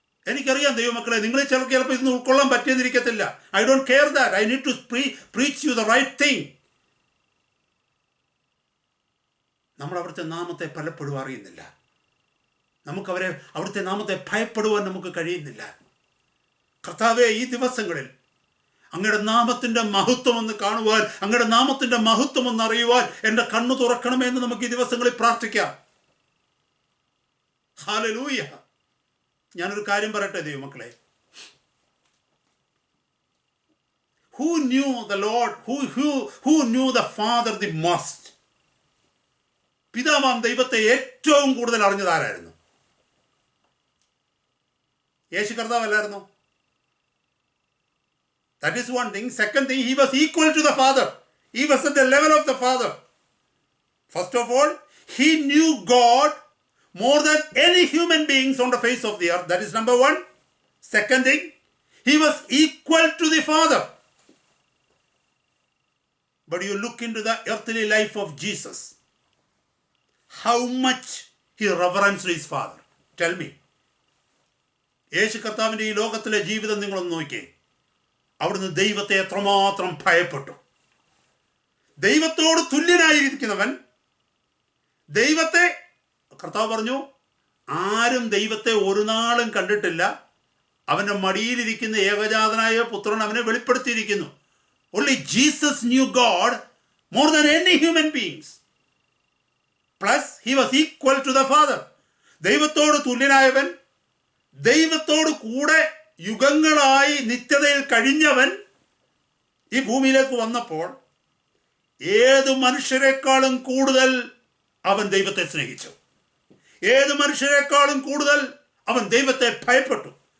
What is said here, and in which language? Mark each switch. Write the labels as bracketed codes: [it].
[ml] എനിക്കറിയാം ദൈവമക്കളെ, നിങ്ങൾ ചിലപ്പോൾ ഇതൊന്നും ഉൾക്കൊള്ളാൻ പറ്റിയെന്നിരിക്കത്തില്ല. [en] I don't care that. I need to preach you the right thing. [ml] നമ്മൾ അവിടുത്തെ നാമത്തെ പലപ്പോഴും അറിയുന്നില്ല. അവിടുത്തെ നാമത്തെ ഭയപ്പെടുവാൻ നമുക്ക് കഴിയുന്നില്ല. കർത്താവേ, ഈ ദിവസങ്ങളിൽ അങ്ങയുടെ നാമത്തിൻ്റെ മഹത്വം ഒന്ന് കാണുവാൻ, അങ്ങയുടെ നാമത്തിൻ്റെ മഹത്വം ഒന്ന് അറിയുവാൻ എൻ്റെ കണ്ണു തുറക്കണമെന്ന് നമുക്ക് ഈ ദിവസങ്ങളിൽ പ്രാർത്ഥിക്കാം. ഹല്ലേലൂയ. ഞാനൊരു കാര്യം പറയട്ടെ ദൈവമക്കളെ, [en] who knew the Lord, who knew the Father the most? [ml] പിതാവാം ദൈവത്തെ ഏറ്റവും കൂടുതൽ അറിഞ്ഞതാരായിരുന്നു? യേശു കർത്താവല്ലായിരുന്നു? [en] That is one thing. Second thing, he was equal to the Father. He was at the level of the Father. First of all, he knew God more than any human beings on the face of the earth. That is number one. Second thing, he was equal to the Father. But you look into the earthly life of Jesus, how much he reverenced his Father. Tell me. [ml] യേശു കർത്താവിൻ്റെ ഈ ലോകത്തിലെ ജീവിതം നിങ്ങളൊന്ന് നോക്കിയേ. അവിടുന്ന് ദൈവത്തെ എത്രമാത്രം ഭയപ്പെട്ടു. ദൈവത്തോട് തുല്യനായിരിക്കുന്നവൻ ദൈവത്തെ, കർത്താവ് പറഞ്ഞു, ആരും ദൈവത്തെ ഒരു നാളും കണ്ടിട്ടില്ല. അവൻ്റെ മടിയിലിരിക്കുന്ന ഏകജാതനായ പുത്രൻ അവനെ വെളിപ്പെടുത്തിയിരിക്കുന്നു. [en] Only Jesus knew God more than any human beings. Plus, he was equal to the Father. [ml] ദൈവത്തോട് തുല്യനായവൻ, ദൈവത്തോട് കൂടെ യുഗങ്ങളായി നിത്യതയിൽ കഴിഞ്ഞവൻ ഈ ഭൂമിയിലേക്ക് വന്നപ്പോൾ ഏത് മനുഷ്യരെക്കാളും കൂടുതൽ അവൻ ദൈവത്തെ സ്നേഹിച്ചു. ഏത് മനുഷ്യരെക്കാളും കൂടുതൽ അവൻ ദൈവത്തെ ഭയപ്പെട്ടു.